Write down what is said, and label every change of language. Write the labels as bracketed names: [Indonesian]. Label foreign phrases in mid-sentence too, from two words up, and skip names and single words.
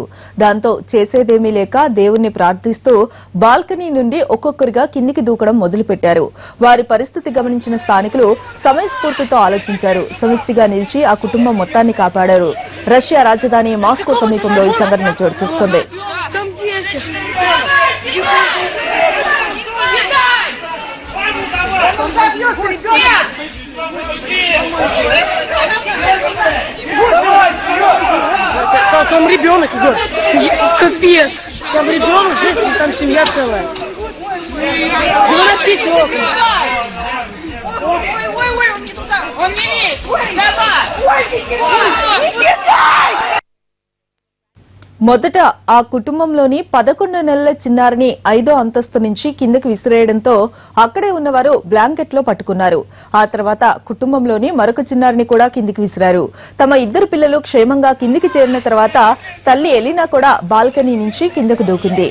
[Telugu] దాంతో చేసేదేమీ లేక దేవుణ్ణి ప్రార్థిస్తూ బాల్కనీ నుండి ఒక్కొక్కరిగా కిందికి దూకడం మొదలుపెట్టారు. వారి పరిస్థితి గమనించిన స్థానికులు సమయస్ఫూర్తితో ఆలోచించారు. సమిష్టిగా నిలిచి ఆ కుటుంబం మొత్తాన్ని కాపాడారు. రష్యా రాజధాని మాస్కో సమీపంలో ఈ సంఘటన చోటు చేసుకుంది. [Russian] Там ребенок идет. Капец. Там ребенок, женщина, там семья целая. Выносите окна. Ой, он не туда. Он не имеет. Давай. [Telugu] మొదట ఆ కుటుంబంలోని 11 నెలల చిన్నారిని 5వ అంతస్తు నుంచి కిందకి విసిరేయడంతో అక్కడే ఉన్నవారు బ్లాంకెట్ లో పట్టుకున్నారు. ఆ తర్వాత కుటుంబంలోని మరొక చిన్నారిని కూడా కిందికి విసిరారు. తమ 2 పిల్లలు క్షేమంగా కిందికి చేరిన తర్వాత తల్లి ఎలినా కూడా బాల్కనీ నుంచి కిందకు దూకింది.